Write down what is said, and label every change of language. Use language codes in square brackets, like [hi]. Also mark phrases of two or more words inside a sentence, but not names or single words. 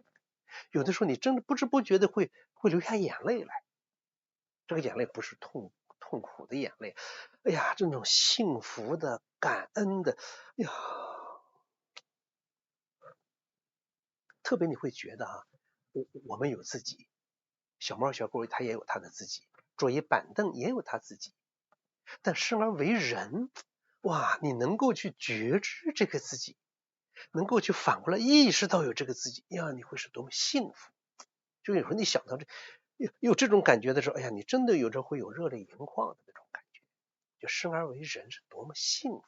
[zh] 有的时候你真的不知不觉的会流下眼淚来，这个眼淚不是痛苦的眼淚，这种幸福的感恩的，特別你會覺得我們有自己，小貓小狗它也有它的自己，桌椅板凳也有它自己，但生而為人，你能夠去覺知這個自己，能夠去反過來意識到有這個自己，你會是多麼幸福。就有時候你想到有這種感覺的時候，你真的有時候會有熱淚盈眶的那種感覺，就生而為人是多麼幸福。